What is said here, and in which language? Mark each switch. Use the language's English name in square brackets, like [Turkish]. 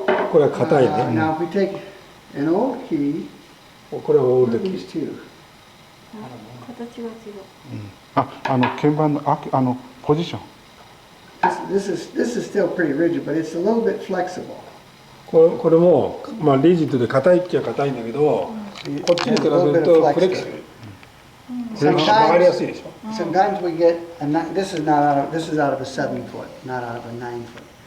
[Japanese] これは硬いね。 [English] Now if we take an old key, [Japanese] これはオールドキ [English] these [Japanese] ー。 [English] two. [Japanese] 形が違う。鍵盤のポジション。 [English] This is still pretty rigid, but it's a little bit flexible. [Japanese] これもまあリジットで硬いっちゃ硬いんだけど、こっちに比べるとフレキシブル。曲がりやすいでしょ。 [English] Sometimes we get this is out of a 7-foot, not out of a 9-foot.